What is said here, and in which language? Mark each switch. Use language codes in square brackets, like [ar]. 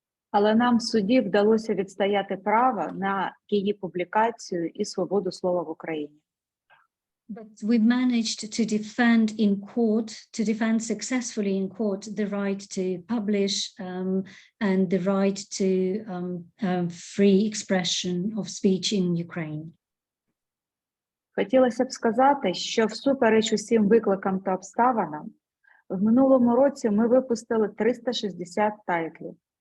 [uk] Але нам в суді вдалося відстояти право на її публікацію і свободу слова в Україні. [en] But we managed to defend in court, to defend successfully in court the right to publish and the right to free expression of speech in Ukraine. [uk] Хотілося б сказати, що всупереч усім викликам та обставинам, в минулому році ми випустили 360 тайтлів.